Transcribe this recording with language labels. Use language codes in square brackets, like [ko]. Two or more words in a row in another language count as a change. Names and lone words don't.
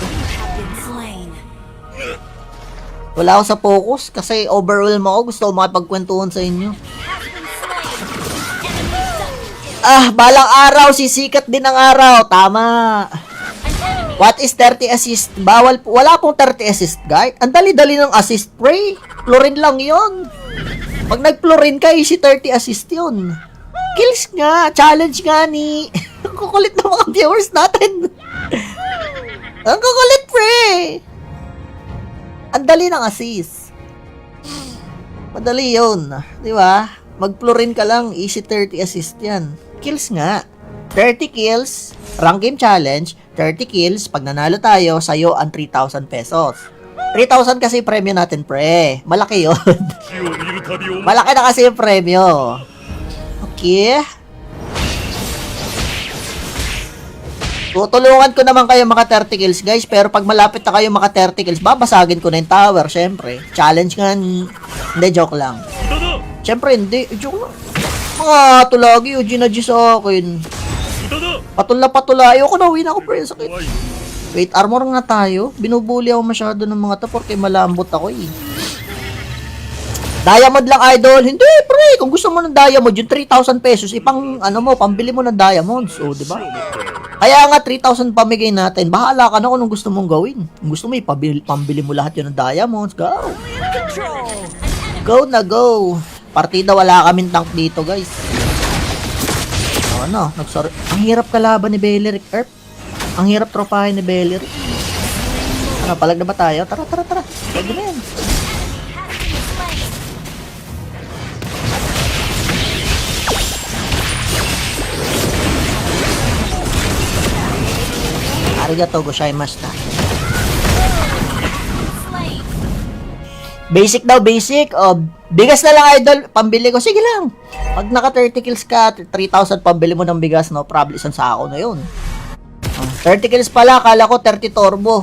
[en] have been slain. [tl] Wala ako sa focus kasi overwhelm ako. Gusto ko makipagkwentuhan sa inyo. [en] Has been slain. Enemy double kill. [tl] Ah, balang araw, sisikat din ang araw. Tama. [en] An enemy What is 30 assist? [tl] Bawal po. Wala pong 30 assist, guys. Ang dali-dali ng assist, pre. Chlorine lang yon. Pag nag-chlorine ka, easy 30 assist yun. Kills nga. Challenge nga ni. Ang kukulit ng mga viewers natin. Ang kukulit, pre. Ang dali ng assist. Madali yun. Di ba? Mag-chlorine ka lang. Easy 30 assist yan. Kills nga. [en] 30 kills. Rank game challenge. 30 kills. [tl] Pag nanalo tayo, sa'yo ang 3,000 pesos. 3,000 kasi yung premyo natin, pre. Malaki yun. [ja] 火を見るたび思う [tl] Malaki na kasi yung premyo. Okay. Tutulungan ko naman kayo maka 30 kills, guys. Pero pag malapit na kayo maka 30 kills, babasagin ko na yung tower, syempre. Challenge nga ni. Hindi, joke lang. [ja] 無駄だ [tl] Syempre, hindi. Joke lang. Mga tulagi, o ginadji sa akin. [ja] 無駄だ [tl] Patula. Ayoko na, win ako, pre. Sakit. [ja] 怖い [tl] Wait, armor nga tayo. Binubuli ako masyado ng mga to porque malambot ako eh. Diamond lang, idol. Hindi, pre. Kung gusto mo ng diamond, yung 3,000 pesos, ipang, ano mo, pambili mo ng diamonds. O, di [ja] 死を [tl] ba? [ja] もったな [tl] Kaya nga, 3,000 pamigay natin. Bahala ka na kung anong gusto mong gawin. Kung gusto mo, pambili mo lahat yun ng diamonds. Go. Control. Go na go. Partida, wala kaming tank dito, guys. O, ano, nagsor... Ang hirap kalaban ni Beleric, Erp. Ang hirap tropahin ni Beleric. Ano, palag na ba tayo? Tara. Palag na yan. [ja] ありがとうございました. [tl] slain. Basic daw, basic. O, bigas na lang, idol. Pambili ko. Sige lang. Pag naka 30 kills ka, 3,000 pambili mo ng bigas, [en] no problem. [tl] Isang sako na yun. 30 kills pala, akala ko 30 turbo.